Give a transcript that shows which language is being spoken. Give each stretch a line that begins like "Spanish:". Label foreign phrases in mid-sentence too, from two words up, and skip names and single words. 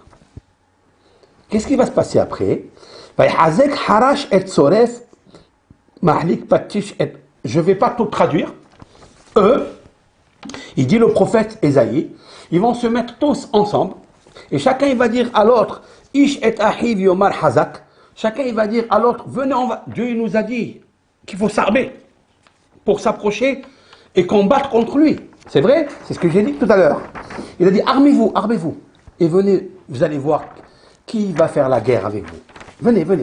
French: Qu'est-ce qui va se passer après? Je ne vais pas tout traduire. Eux, il dit le prophète Ésaïe, ils vont se mettre tous ensemble et chacun il va dire à l'autre,
Hebrew: איש את אחיו יאמר חזק.
French: Chacun il va dire à l'autre, venez, Dieu il nous a dit qu'il faut s'armer pour s'approcher et combattre contre lui. C'est vrai? C'est ce que j'ai dit tout à l'heure. Il a dit, armez-vous, armez-vous. Et venez, vous allez voir qui va faire la guerre avec vous. Venez, venez.